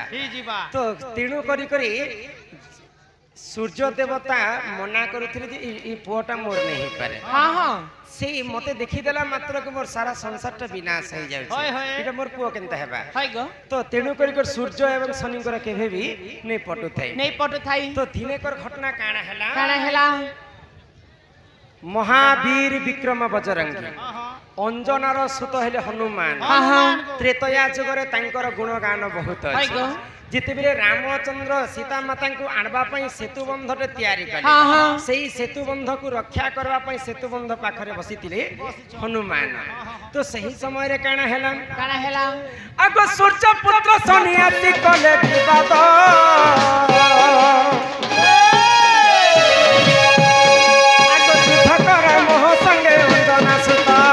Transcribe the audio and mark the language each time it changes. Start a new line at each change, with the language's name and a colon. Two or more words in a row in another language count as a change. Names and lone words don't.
Odia: ହି ଜୀବା ତୋ ତେଣୁ କରି କରି ସୂର୍ଯ୍ୟ ଦେବତା ମନା କରୁଥିଲେ ଯେ ଈ ପୁଅଟା ମୋର ନହିଁ ପାରେ हाँ हाँ ସେ ମତେ ଦେଖି ଦେଲା ମାତ୍ର କେ ମୋର ସାରା ସଂସାରଟା ବିନାଶ ହୋ ଯାଉଛି होय, होय। ଏଟା ମୋର ପୁଅ କେନତା ହେବା हाय गो ତୋ ତେଣୁ କରି କର ସୂର୍ଯ୍ୟ ଏବଂ ଶନିକର କେଭେ ଭି ନହିଁ ପଟୁ ଥାଏ ନହିଁ ପଟୁ ଥାଇ ତୋ ଦିନେକର ଘଟଣା କଣ ହେଲା କଣ ହେଲା ମହାବୀର ବିକ୍ରମ ବଜରଙ୍ଗୀ ଅଞ୍ଜନାର ସୁତ ହେଲେ ହନୁମାନ हाँ हाँ ତ୍ରେତୟା ଯୁଗରେ ତାଙ୍କର ଗୁଣଗାନ ବହୁତ हाय ଅଛି गो ଯେତେବେଳେ ରାମଚନ୍ଦ୍ର ସୀତା ମାତା କୁ ଆଣିବା ପାଇଁ ସେତୁ ବନ୍ଧଟେ ତିଆରି କଲେ हाँ, हाँ। ସେହି ସେତୁ ବନ୍ଧ କୁ ରକ୍ଷା କରିବା ପାଇଁ ସେତୁ ବନ୍ଧ ପାଖରେ ବସିଥିଲେ ହନୁମାନ ତୋ ସେହି ସମୟ ରେ କଣ ହେଲା କଣ ହେଲା ଆଗୋ ସୂର୍ଯ୍ୟ ପୁତ୍ର ଶନି ଆସି କଲେ ବିବାଦ ଆଗୋ ଯୁଦ୍ଧ କରେ ମୋ ସଙ୍ଗେ ଅଞ୍ଜନା ସୁତ